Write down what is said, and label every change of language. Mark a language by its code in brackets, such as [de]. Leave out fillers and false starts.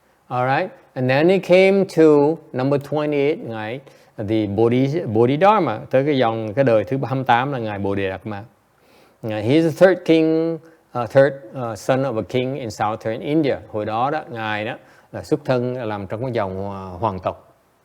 [en] Alright, and then he came to number 28, ngài the Bodhidharma, [vi] tới cái đời thứ 28 là ngài Bodhidharma. [en] He's the third king, third son of a king in southern India. [vi] Hồi đó ngài đó là xuất thân làm trong cái dòng hoàng tộc.